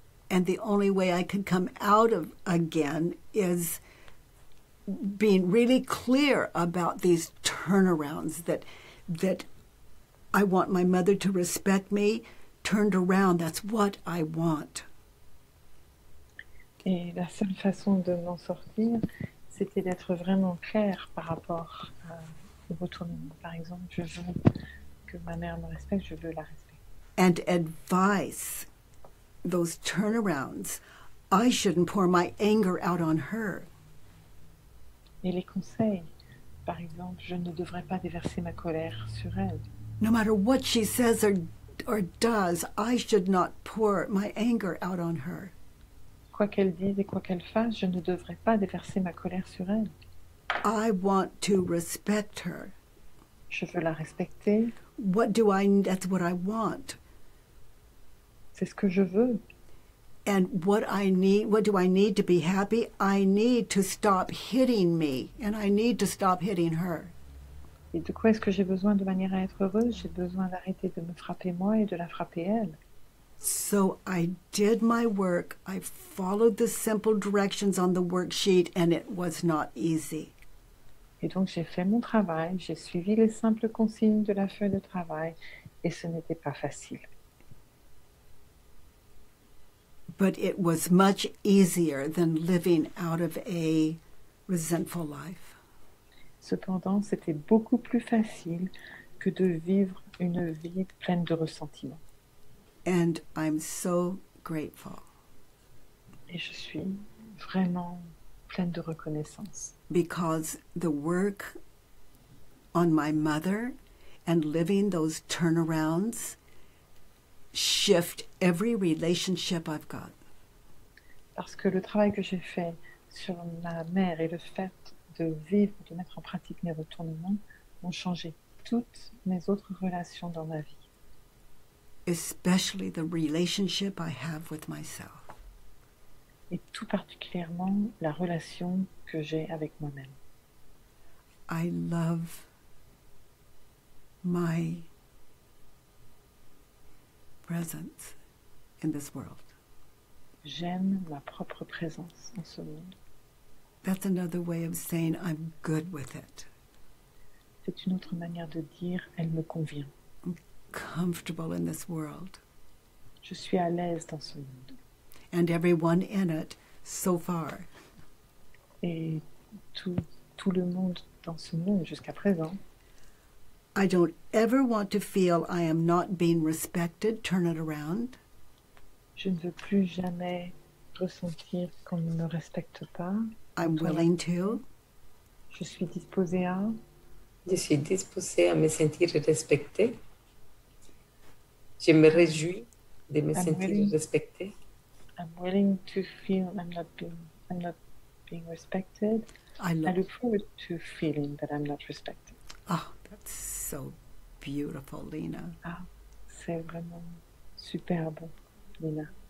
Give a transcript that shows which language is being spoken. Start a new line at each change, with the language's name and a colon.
English: And the only way I could come out of again is being really clear about these turnarounds that I want my mother to respect me. Turned around, that's what I want.
French: Et la seule façon de m'en sortir, c'était d'être vraiment claire par rapport au retournement. Par exemple, je veux que ma mère me respecte, je veux la respecter.
English: And advice, those turnarounds, I shouldn't pour my anger out on her.
French: Et les conseils, par exemple, je ne devrais pas déverser ma colère sur elle.
English: No matter what she says or does, I should not pour my anger out on her.
French: Quoi qu'elle dise et quoi qu'elle fasse, je ne devrais pas déverser ma colère sur elle.
English: I want to respect her.
French: Je veux la respecter.
English: That's what I want.
French: C'est ce que je veux.
English: And what do I need to be happy? I need to stop hitting me, and I need to stop hitting her.
French: Et de quoi est-ce que j'ai besoin de manière à être heureuse? J'ai besoin d'arrêter de me frapper moi et de la frapper elle.
English: So I did my work. I followed the simple directions on the worksheet, and it was not easy.
French: Et donc j'ai fait mon travail, j'ai suivi les simples consignes de la feuille de travail, et ce n'était pas facile.
English: But it was much easier than living out of a resentful life.
French: Cependant, c'était beaucoup plus facile que de vivre une vie pleine de ressentiment.
English: And I'm so grateful.
French: Et je suis vraiment pleine de reconnaissance.
English: Because the work on my mother and living those turnarounds shift every relationship I've got.
French: Parce que le travail que j'ai fait sur ma mère et le fait de vivre, de mettre en pratique mes retournements ont changé toutes mes autres relations dans ma vie.
English: Especially the relationship I have with myself.
French: Et tout particulièrement la relation que j'ai avec moi-même.
English: I love my presence in this world.
French: J'aime ma propre présence dans ce monde.
English: That's another way of saying I'm good with it.
French: C'est une autre manière de dire « elle me convient ».
English: Comfortable in this world.
French: Je suis à l'aise dans ce monde.
English: And everyone in it so far.
French: Et tout le monde dans ce monde jusqu'à présent.
English: I don't ever want to feel I am not being respected. Turn it around.
French: Je ne veux plus jamais ressentir qu'on ne me respecte pas.
English: I'm willing to.
French: Je suis disposée à. Je suis disposée à me sentir respectée. Je me réjouis de me sentir respectée.
English: I'm willing to feel I'm not being respected. I look forward to feeling that I'm not respected. Oh, that's so beautiful, Lena.
French: Ah, c'est vraiment superbe, Lena.